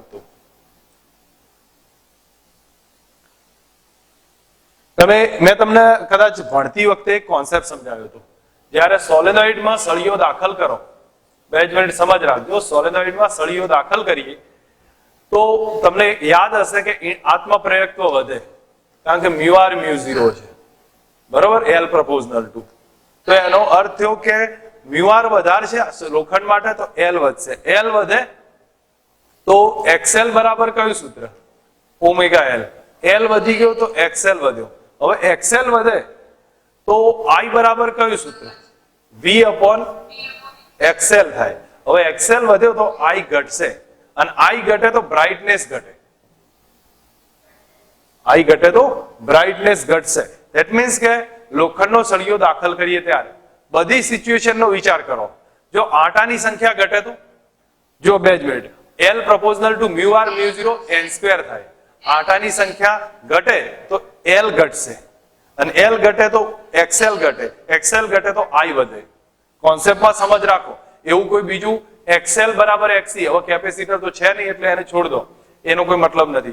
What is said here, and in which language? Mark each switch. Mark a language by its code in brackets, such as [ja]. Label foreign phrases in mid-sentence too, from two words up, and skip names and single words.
[gu] તો મેં તમને કદાચ ભણતી વખતે એક કોન્સેપ્ટ સમજાવ્યો હતો. જ્યારે સોલેનોઇડમાં સળીઓ દાખલ કરો, 2 મિનિટ સમજ રાખજો, સોલેનોઇડમાં સળીઓ દાખલ કરીએ તો તમને યાદ હશે કે આત્મપ્રેરકત્વ વધે, કારણ કે μr μ0 છે, બરોબર, [en] L proportional to. [gu] તો એનો અર્થ થયો કે μr વધારે છે લોખંડ માટે તો L વધશે. L વધે તો XL બરાબર કયું સૂત્ર? ઓમેગા L. L વધી ગયો તો XL વધ્યો. હવે XL વધે તો I બરાબર કયું સૂત્ર? [en] V upon XL થાય. [gu] હવે XL વધ્યો તો I ઘટશે, અને I ઘટે તો બ્રાઇટનેસ ઘટે. I ઘટે તો બ્રાઇટનેસ ઘટશે. [en] that means [gu] કે લોખંડનો સળિયો દાખલ કરીએ ત્યારે બધી સિચ્યુએશનનો વિચાર કરો. જો આટાની સંખ્યા ઘટે તો, જો 2 મિનિટ, [en] L proportional to μr μ0 n² થાય. [gu] આટાની સંખ્યા ઘટે તો L ઘટશે, અને L ઘટે તો XL ઘટે, XL ઘટે તો I વધે. કોન્સેપ્ટમાં સમજ રાખો. એવું કોઈ બીજું XL બરાબર XC, હવે કેપેસિટર તો છે નહીં એટલે એને [hi] छोड़ दो, [gu] એનો કોઈ મતલબ નથી.